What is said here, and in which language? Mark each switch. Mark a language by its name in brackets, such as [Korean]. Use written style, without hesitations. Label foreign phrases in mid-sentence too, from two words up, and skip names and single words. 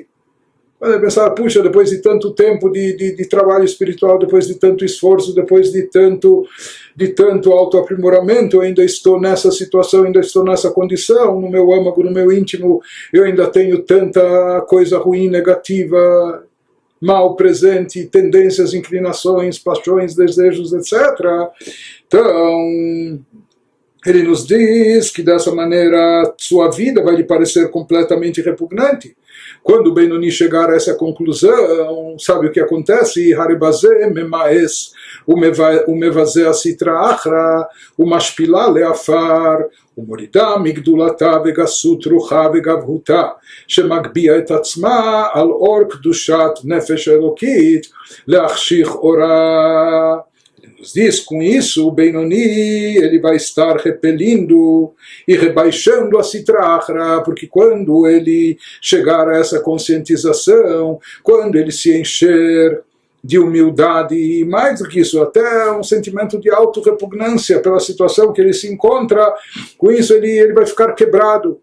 [Portuguese] Pode pensar, puxa, depois de tanto tempo de trabalho espiritual, depois de tanto esforço, depois de tanto autoaprimoramento, eu ainda estou nessa situação, ainda estou nessa condição, no meu âmago, no meu íntimo, eu ainda tenho tanta coisa ruim, negativa, mal presente, tendências, inclinações, paixões, desejos, etc. Então, ele nos diz que dessa maneira sua vida vai lhe parecer completamente repugnante. Quando o Benoni chegar a essa conclusão, sabe o que acontece? [Hebrew] הרי בזה ממאס, ומבזה הסטרא אחרא, ומשפילה לעפר, ומורידה מגדולתה וגסות רוחה וגבהותה, שמגביה את עצמה על אור קדושת נפש האלקית, להחשיך אורה. [Portuguese] Nos diz, com isso, o Benoni ele vai estar repelindo e rebaixando a [Hebrew] סטרא אחרא, [Portuguese] porque quando ele chegar a essa conscientização, quando ele se encher de humildade e mais do que isso, até um sentimento de autorrepugnância pela situação que ele se encontra, com isso ele vai ficar quebrado.